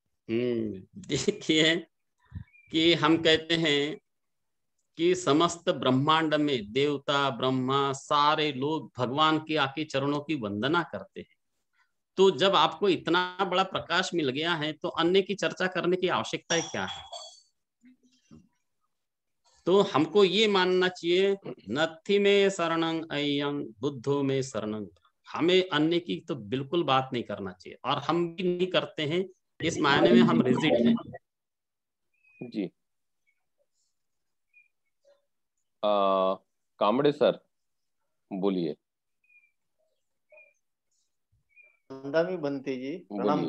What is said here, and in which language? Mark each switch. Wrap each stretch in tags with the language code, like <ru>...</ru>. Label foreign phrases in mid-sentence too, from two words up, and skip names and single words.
<hi>देखिए, कि हम कहते हैं कि समस्त ब्रह्मांड में देवता ब्रह्मा सारे लोग भगवान के आके चरणों की वंदना करते हैं। तो जब आपको इतना बड़ा प्रकाश मिल गया है, तो अन्य की चर्चा करने की आवश्यकता क्या है। तो हमको ये मानना चाहिए,</hi> <pi>नथि में शरणं अयं बुद्धो में शरणं।</pi> <hi>हमें अन्य की तो बिल्कुल बात नहीं करना चाहिए, और हम भी नहीं करते हैं। इस मायने में हम रिजिड हैं। जी। कामड़े सर, बोलिए।</hi> <pi>नंदामी बनते</pi> <hi>जी, प्रणाम</hi>